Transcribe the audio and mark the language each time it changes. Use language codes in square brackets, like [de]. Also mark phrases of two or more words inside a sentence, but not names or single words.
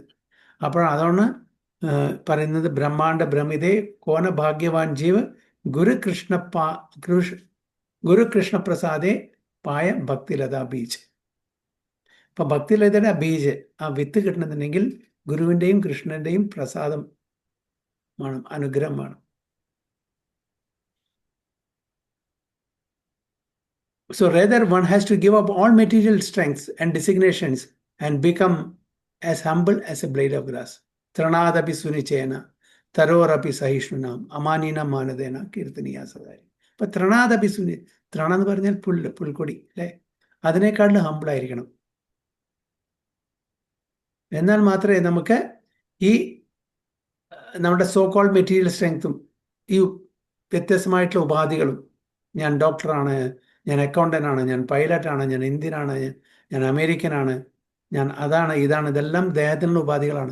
[ml] അപ്പോൾ അതാണ് പറയുന്നത്, [bn] ব্রহ্মাণ্ড ভ্রমিতে কোন ভাগ্যবান জীব গুরুকৃষ্ণ প্রসাদে পায় ভক্তিলতা বীজ. [ml] അപ്പൊ ഭക്തിലതയുടെ ബീജ്, ആ വിത്ത് കിട്ടണമെന്നുണ്ടെങ്കിൽ ഗുരുവിൻ്റെയും കൃഷ്ണന്റെയും പ്രസാദം വേണം, അനുഗ്രഹം വേണം. [en] So rather one has to give up all material strengths and designations and become as humble as a blade of grass. [sa] Tranadapi sunichena, tarorapi sahishnunam, amanina manadena, kirtaniya sadari. [ml] അപ്പൊ ത്രണാദപി സുനി, ത്രണ എന്ന് പറഞ്ഞാൽ പുൽക്കൊടി അല്ലേ? അതിനേക്കാളും ഹമ്പിൾ ആയിരിക്കണം. എന്നാൽ മാത്രമേ നമുക്ക് ഈ നമ്മുടെ [en] so called material [ml] സ്ട്രെങ്ത്തും ഈ വ്യത്യസ്തമായിട്ടുള്ള ഉപാധികളും, ഞാൻ ഡോക്ടറാണ്, ഞാൻ അക്കൗണ്ടൻ്റാണ്, ഞാൻ പൈലറ്റാണ്, ഞാൻ ഇന്ത്യനാണ്, ഞാൻ അമേരിക്കനാണ്, ഞാൻ അതാണ് ഇതാണ്, ഇതെല്ലാം ദേഹത്തിനുള്ള ഉപാധികളാണ്.